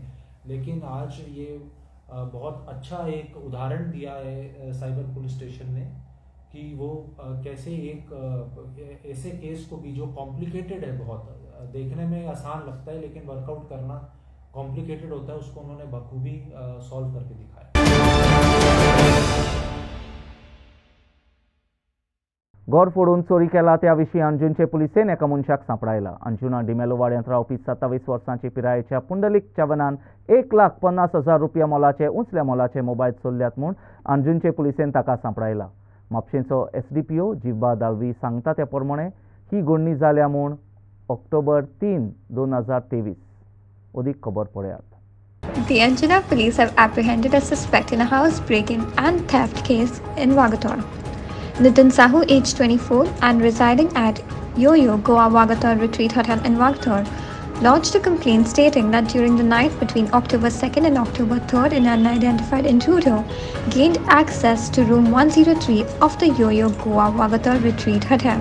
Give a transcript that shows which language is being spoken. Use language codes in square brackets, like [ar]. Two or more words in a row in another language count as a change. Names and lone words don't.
[hi] लेकिन आज ये बहुत अच्छा एक उदाहरण दिया है [en] cyber police station [hi] ने कि वो कैसे एक ऐसे केस को भी जो कॉम्प्लिकेटेड है, बहुत देखने में आसान लगता है लेकिन वर्कआउट करना कॉम्प्लिकेटेड होता है, उसको उन्होंने बखूबी सॉल्व करके दिखाया। [kok] घर फोडून चोरी केला त्या विशीं अंजुनचे पुलिसेन एका मनशाक सांपडायला. अंजुना डिमेलो वाड्यांत रावपी 27 वर्सांची पिरायेच्या पुंडलीक चवनान 1,50,000 रुपया मोलाचे उंचल्या मोलाचे मोबायल चोरल्यात म्हूण अंजुनचे पुलिसेन ताका सांपडायला. म्हापशेंचो SDPO जिब्बा दालवी सांगता ते प्रमाणे ही घडणी जाल्या म्हूण ऑक्टोबर 3, 2023. अदीक खबर पळयात. [en] The Anjuna police have apprehended a suspect in a house break-in and theft case in Wagator. Nitin Sahu, age 24 and residing at Yo-Yo Goa Wagator Retreat Hotel in Wagator, lodged a complaint stating that during the night between October 2nd and October 3rd, an unidentified intruder gained access to room 103 of the Yo-Yo Goa Wagator Retreat Hotel.